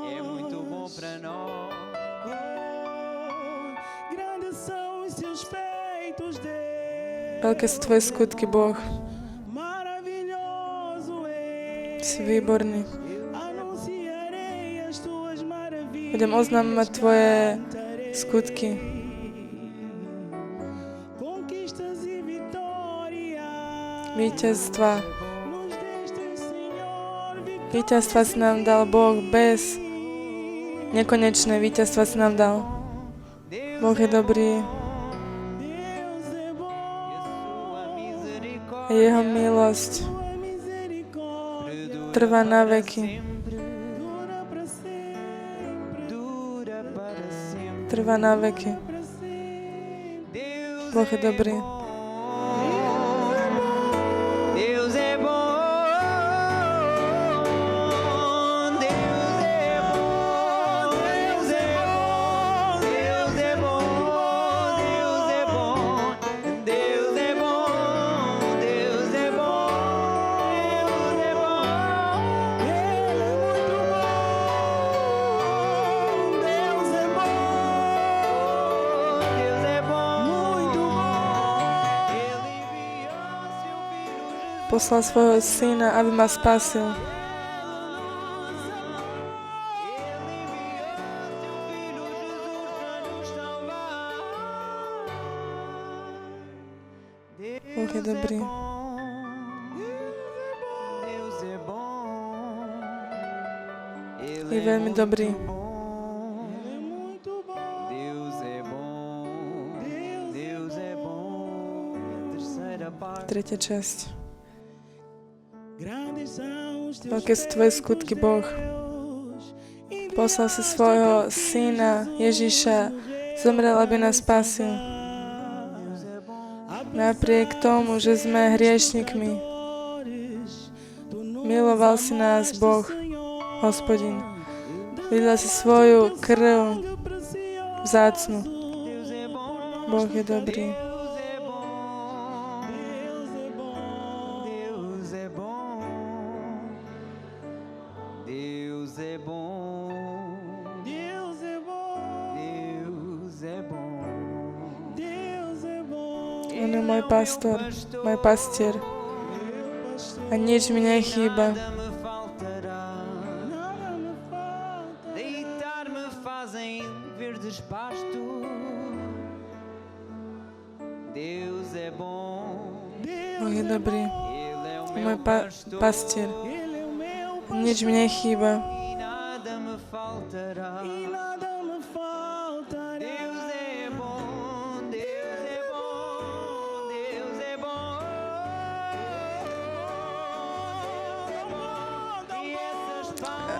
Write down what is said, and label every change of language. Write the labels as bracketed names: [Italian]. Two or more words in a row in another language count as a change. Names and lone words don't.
[Portuguese] É muito bom para nós. Grandes são os seus feitos, Deus. [Slovak] Veľké sú tvoje skutky, Boh. [Portuguese] Maravilhoso é. [Slovak] Si výborný. [Portuguese] Anunciarei as tuas maravilhas. [Slovak] Budem oznamovať tvoje skutky. [Portuguese] Conquistas e vitórias. [Slovak] Víťazstva. [Portuguese] Nos deste, Senhor, [Slovak] Víťazstva si nám dal Boh bez nekonečné víťazstva si nám dal. Boh je dobrý. [Portuguese] Deus é bom. [Slovak] A jeho milosť [Portuguese] Sua misericórdia [Slovak] trvá na veky. [Portuguese] dura para sempre. Dura para sempre. [Slovak] Trvá na veky. [Portuguese] Para sempre. Deus [Slovak] Boh je dobrý. [Portuguese] Deus é bom. Deus é bom. Deus é bom. Deus é bom. Deus é bom. Deus é bom. Deus é bom. Deus é bom. Ele é muito bom. Deus é bom. Deus é bom. Muito bom. Ele enviou seu filho Jesus. [Slovak] Poslal svojho syna, aby ma spasil. Boh je dobrý. [Portuguese] Deus é bom. [Slovak] Je veľmi dobrý. [Portuguese] Ele é muito bom. Deus é bom. Deus é bom. Terceira parte. [Slovak] Tretia časť. [Portuguese] Grandes são os teus [Slovak] Veľké sú tvoje skutky, Boh. Poslal si svojho syna Ježiša, zomrel, aby nás spasil. Napriek tomu, že sme hriešnikmi, miloval si nás Boh, Hospodin. Vydal si svoju krv vzácnu. Boh je dobrý. [Portuguese] Deus é bom. Deus é bom. Deus é bom. Deus é bom. Deus é bom. [Slovak] On je môj pastor, môj pastier. A nič mi nechýba. [Portuguese] Nada me faltará. Nada me falta. Deitar-me fazem verdes pastos. Deus é bom. [Slovak] Boh je dobrý. [Portuguese] Ele é o [Slovak] Je [Portuguese] meu [Slovak] môj [Portuguese] pastor. [Slovak] pastier. [Portuguese] Ele é o meu [Slovak] A nič mi nechýba. [Portuguese] e nada me faltará. E nada me faltará. Deus é bom. Deus é bom. Deus é bom. E essas palmas.